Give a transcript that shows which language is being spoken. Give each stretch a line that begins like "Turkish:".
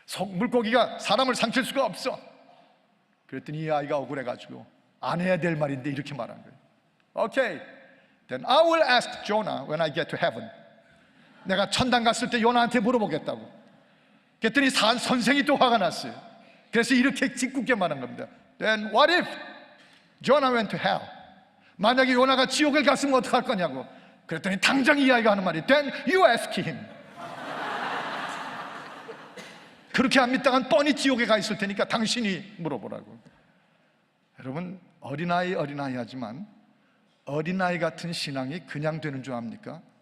Korean: 물고기가 사람을 삼킬 수가 없어. 그랬더니 이 아이가 억울해가지고 안 해야 될 말인데 이렇게 말한 거예요.
English: Okay, then I will ask Jonah when I get to heaven.
Korean: 내가 천당 갔을 때 요나한테 물어보겠다고. 그랬더니 선생이 또 화가 났어요. 그래서 이렇게 짓궂게 말한 겁니다.
English: Then what if Jonah went to hell?
Korean: 만약에 요나가 지옥을 갔으면 어떡할 거냐고. 그랬더니 당장 이 아이가 하는 말이
English: Then you ask him.
Korean: 그렇게 안 믿다간 뻔히 지옥에 가 있을 테니까 당신이 물어보라고. 여러분, 어린아이 하지만 어린아이 같은 신앙이 그냥 되는 줄 압니까?